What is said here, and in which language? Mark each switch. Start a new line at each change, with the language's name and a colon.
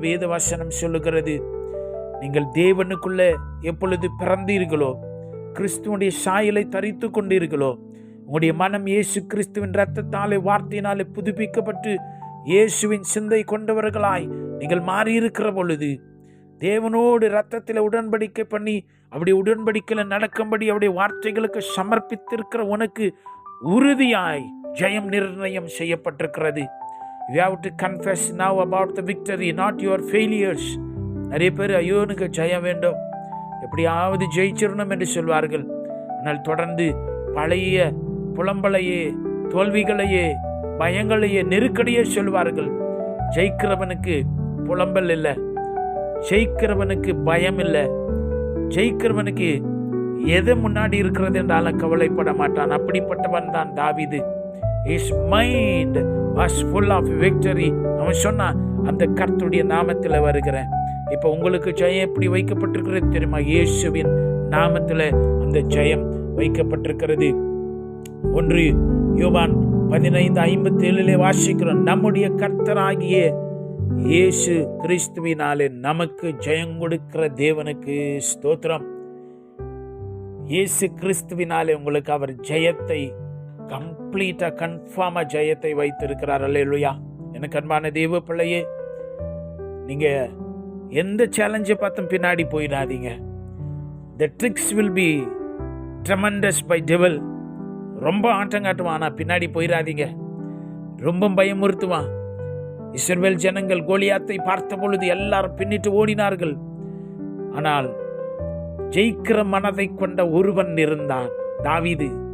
Tamil: வேத வசனம் சொல்லுகிறது, நீங்கள் தேவனுக்குள்ள எப்பொழுது பிறந்தீர்களோ, கிறிஸ்துவனுடைய சாயலை தரித்து கொண்டீர்களோ, உங்களுடைய மனம் இயேசு கிறிஸ்துவின் இரத்தத்தாலே வார்த்தையினாலே புதுப்பிக்கப்பட்டு இயேசுவின் சிந்தை கொண்டவர்களாய் நீங்கள் மாறியிருக்கிற பொழுது, தேவனோடு இரத்தத்தில் உடன்படிக்கை பண்ணி அப்படி உடன்படிக்கையில் நடக்கும்படி அவருடைய வார்த்தைகளுக்கு சமர்ப்பித்திருக்கிற உனக்கு உறுதியாய் ஜெயம் நிர்ணயம் செய்யப்பட்டிருக்கிறது.
English: You have to confess now about the victory, not your failures.
Tamil: நிறைய பேர் ஐயோ எனக்கு ஜெயம் வேண்டும், எப்படியாவது ஜெயிச்சிடணும் என்று சொல்வார்கள். ஆனால் தொடர்ந்து பழைய புலம்பலையே, தோல்விகளையே, பயங்களையே, நெருக்கடியே சொல்வார்கள். ஜெயிக்கிறவனுக்கு புலம்பல் இல்லை, ஜெயிக்கிறவனுக்கு பயம் இல்லை, ஜெயிக்கிறவனுக்கு எது முன்னாடி இருக்கிறது என்றாலும் கவலைப்பட மாட்டான். அப்படிப்பட்டவன் தான் தாவீது.
English: His mind was full of victory.
Tamil: அவன் சொன்னான், அந்த கர்த்தருடைய நாமத்தில் வருகிறேன். இப்போ உங்களுக்கு ஜெயம் எப்படி வைக்கப்பட்டிருக்கிறது தெரியுமா? இயேசுவின் நாமத்தில் அந்த ஜெயம் வைக்கப்பட்டிருக்கிறது. 1 யோவான் 15:57 வாசிக்கிறோம், நம்முடைய கர்த்தராகிய இயேசு கிறிஸ்துவினாலே நமக்கு ஜெயம் கொடுக்கிற தேவனுக்கு ஸ்தோத்திரம். இயேசு கிறிஸ்துவினாலே உங்களுக்கு அவர் ஜெயத்தை கம்ப்ளீட்டா கன்ஃபார்மா ஜெயத்தை வைத்திருக்கிறார். அல்லேலூயா. எனக்கு அன்பான தேவ பிள்ளையே, நீங்க எந்த சேலஞ்சை பார்த்தும் பின்னாடி போயிடாதீங்க.
English: The tricks will be tremendous by devil.
Tamil: ரொம்ப ஆட்டங்காட்டுவான், ஆனால் பின்னாடி போயிடாதீங்க. ரொம்ப பயமுறுத்துவான். இஸ்ரவேல் ஜனங்கள் கோலியாத்தை பார்த்த பொழுது எல்லாரும் பின்னிட்டு ஓடினார்கள். ஆனால் ஜெயிக்கிற மனதை கொண்ட ஒருவன் இருந்தான், தாவீது.